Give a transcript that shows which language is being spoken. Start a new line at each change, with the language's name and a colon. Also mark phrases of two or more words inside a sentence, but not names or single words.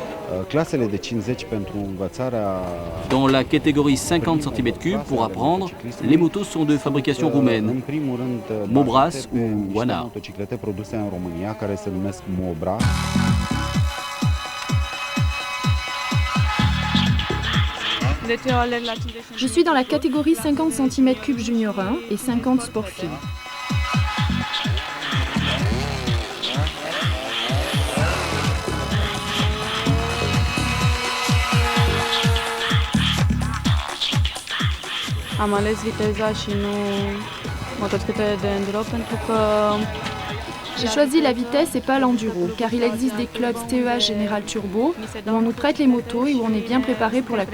French: Dans la catégorie 50 cm3 pour apprendre, les motos sont de fabrication roumaine, Mobras ou Wana. Je suis dans la catégorie 50 cm3 Junior 1 et 50 Sport Fille.
Romanian: Am ales viteza și nu motocicletele de enduro pentru că
French: J'ai choisi la vitesse et pas l'enduro, car il existe des clubs TEA Général Turbo où on nous prête les motos et où on est bien préparé pour la course.